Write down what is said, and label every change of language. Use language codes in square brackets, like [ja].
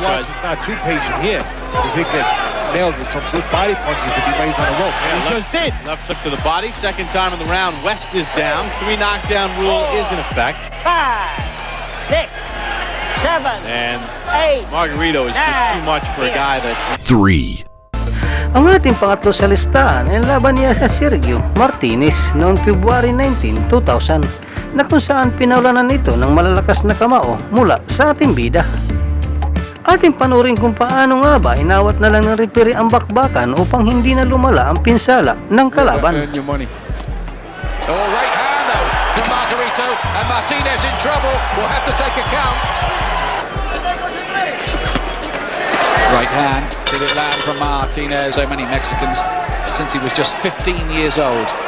[en] West is not too patient here because he can nailed with some good body punches if he lays on the rope. Yeah, He just did. Left hook to the body. Second time in the round. West is down. 3 knockdown rule is in effect. 5, 6, 7, And 8. Margarito is just too much for a guy that... 3. [tl] Ang ating pangatlo sa listahan ay laban niya sa Sergio Martinez noong February 19, 2000 na kung saan pinaulanan ito ng malalakas na kamao mula sa ating bida. Ating panurin kung paano nga ba inawat na lang ng referee ang bakbakan upang hindi na lumala ang pinsala ng kalaban. [en] Oh, right hand though from Margarito, and Martinez in trouble. Will have to take a count. Right hand, did it land from Martinez? So many Mexicans since he was just 15 years old.